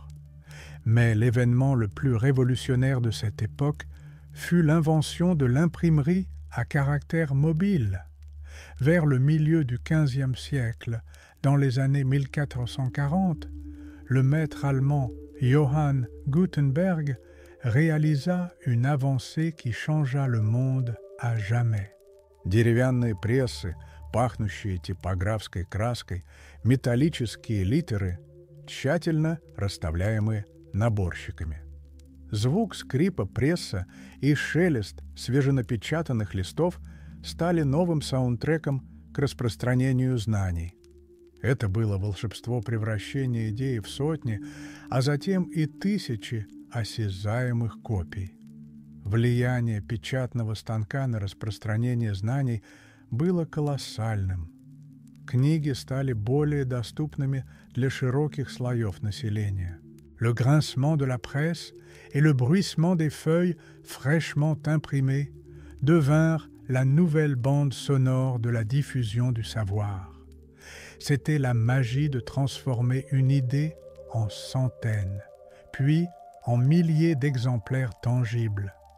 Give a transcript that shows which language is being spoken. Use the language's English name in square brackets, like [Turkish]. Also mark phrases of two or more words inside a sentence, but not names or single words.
[French] Mais l'événement le plus révolutionnaire de cette époque fut l'invention de l'imprimerie à caractère mobile. Vers le milieu du XVe siècle, dans les années 1440, le maître allemand Johann Gutenberg réalisa une avancée qui changea le monde à jamais. [Russian] Деревянные прессы, пахнущие типографской краской, металлические литеры, тщательно расставляемые наборщиками. Звук скрипа пресса и шелест свеженапечатанных листов стали новым саундтреком к распространению знаний. Это было волшебство превращения идеи в сотни, а затем и тысячи осязаемых копий. Влияние печатного станка на распространение знаний было колоссальным. Книги стали более доступными для широких слоев населения. [French] Le grincement de la presse et le bruissement des feuilles fraîchement imprimées devinrent la nouvelle bande sonore de la diffusion du savoir. C'était la magie de transformer une idée en centaines, puis en milliers d'exemplaires tangibles.